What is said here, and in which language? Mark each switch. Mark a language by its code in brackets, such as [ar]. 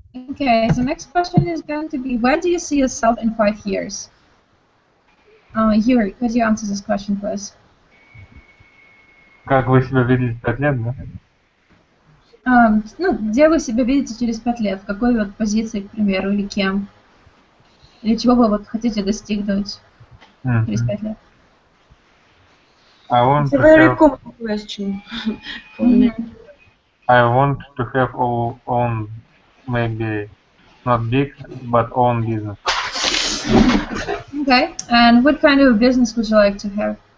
[en] Okay, so next question is going to be, where do you see yourself in 5 years? Yuri, could you answer this question, please? [ru] Как вы себя видели 5 лет, да? Ну, где вы себя видите через 5 лет? В какой вот позиции, к примеру, или кем? Или чего вы вот хотите достигнуть через 5 лет? [en] It's a very common question for me. I want to have own, maybe not big, but own business. Okay, and what kind of business would you like to have?